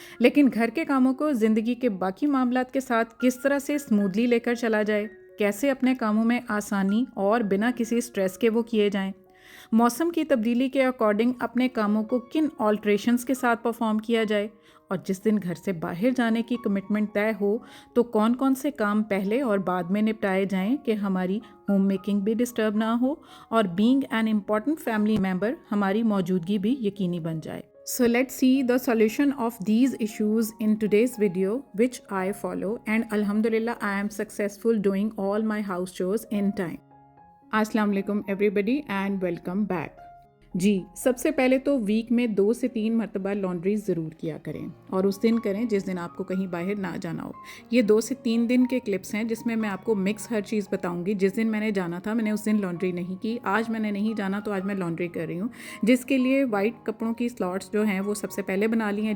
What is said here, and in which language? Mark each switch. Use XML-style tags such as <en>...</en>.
<hi>लेकिन घर के कामों को ज़िंदगी के बाकी मामलात के साथ किस तरह से स्मूथली लेकर चला जाए, कैसे अपने कामों में आसानी और बिना किसी स्ट्रेस के वो किए जाएं, मौसम की तब्दीली के अकॉर्डिंग अपने कामों को किन ऑल्ट्रेशंस के साथ परफॉर्म किया जाए, और जिस दिन घर से बाहर जाने की कमिटमेंट तय हो तो कौन कौन से काम पहले और बाद में निपटाए जाएं कि हमारी होम मेकिंग भी डिस्टर्ब ना हो और being an important family member हमारी मौजूदगी भी यकीनी बन जाए।</hi> <en>So let's see the solution of these issues in today's video, which I follow, and Alhamdulillah I am successful doing all my house chores in time. Assalamu alaikum everybody and welcome back.</en> <hi>जी, सबसे पहले तो week में 2 से 3 मरतबा laundry ज़रूर किया करें, और उस दिन करें जिस दिन आपको कहीं बाहर ना जाना हो। ये 2 से 3 दिन के क्लिप्स हैं जिसमें मैं आपको मिक्स हर चीज़ बताऊंगी। जिस दिन मैंने जाना था मैंने उस दिन लॉन्ड्री नहीं की, आज मैंने नहीं जाना तो आज मैं लॉन्ड्री कर रही हूँ, जिसके लिए वाइट कपड़ों की स्लॉट्स जो हैं वो सबसे पहले बना ली हैं।</hi>